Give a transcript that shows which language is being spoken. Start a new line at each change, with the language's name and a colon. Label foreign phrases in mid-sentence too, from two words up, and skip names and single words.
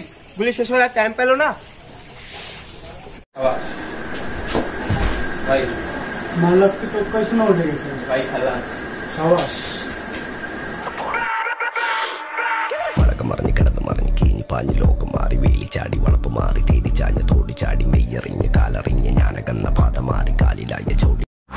Bangla: গুলি শেষ হওয়ার টাইম পেলো না। ভাই মাল্লার কি তোর কইছ না উঠে গেছে ভাই খালাস সাবাস
Malayalam: മറഞ്ഞ് കിടന്ന് മറിഞ്ഞ് കീഞ്ഞ് പാഞ്ഞ് ലോകം മാറി വേലി ചാടി വളപ്പ് മാറി തേടി ചാഞ്ഞ തോടി ചാടി മെയ്യറിഞ്ഞ് കാലറിഞ്ഞ് ഞാനകന്ന പാത മാറി കാലിലായ ചോടി